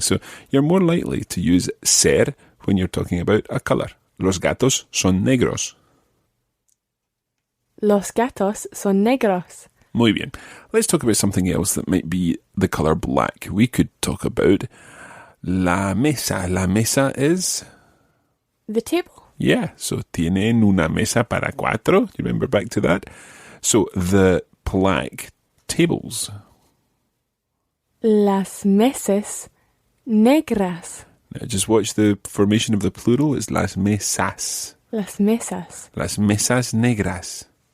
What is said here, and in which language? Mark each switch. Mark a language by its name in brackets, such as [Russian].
[English] So you're more likely to use ser when you're talking about a colour. [Spanish] Los gatos son negros. Los gatos son negros. Muy bien. [English] Let's talk about something else that might be the colour black. We could talk about [Spanish] la mesa. La mesa [English] is... The table. Yeah, so [Spanish] tienen una mesa para cuatro. [English] Do you remember back to that? So the black tables. [Spanish] Las mesas negras. [English] Now just watch the formation of the plural. It's [Spanish] las mesas. Las mesas. Las mesas negras.